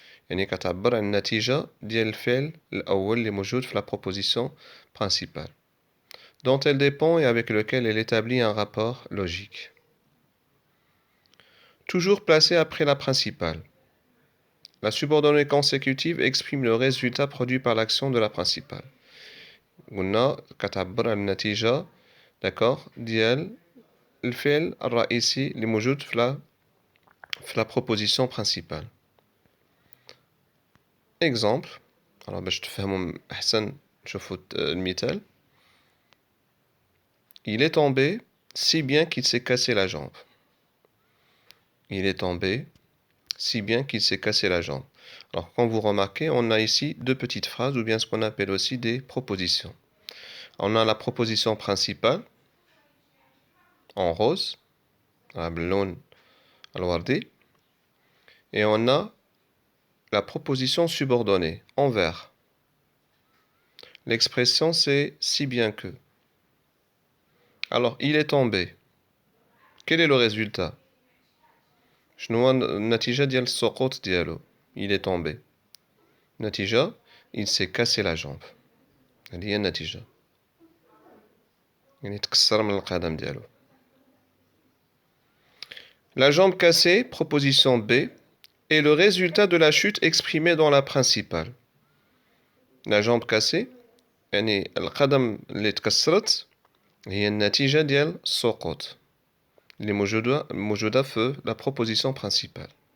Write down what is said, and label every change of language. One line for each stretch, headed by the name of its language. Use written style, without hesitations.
Arabic: يعني كتعبر عن النتيجة ديال الفعل الأول اللي موجود في
French: la proposition principale, dont elle dépend et avec lequel elle établit un rapport logique. Toujours placée après la principale. La subordonnée consécutive exprime le résultat produit par l'action de la principale.
Arabic: قلنا كتعبر عن النتيجة, d'accord, ديال الفعل الرئيسي اللي موجود في
French: la proposition principale.
Arabic: Exemple, alors باش تفهموا أحسن نشوفوا المثال.
French: Il est tombé si bien qu'il s'est cassé la jambe. Il est tombé si bien qu'il s'est cassé la jambe. Alors, quand vous remarquez, on a ici deux petites phrases ou bien ce qu'on appelle aussi des propositions. On a la proposition principale en rose, et on a la proposition subordonnée en vert. L'expression c'est si bien que. Alors, il est tombé. Quel est le résultat? Il est tombé. Natija, il s'est cassé la jambe.
Arabic: هذه هي النتيجة. يعني تكسر من القدم ديالو.
French: La jambe cassée, proposition B, est le résultat de la chute exprimée dans la principale. La jambe cassée,
Arabic: يعني القدم اللي تكسرت هي النتيجة ديال السقوط اللي موجودة في
French: la proposition principale.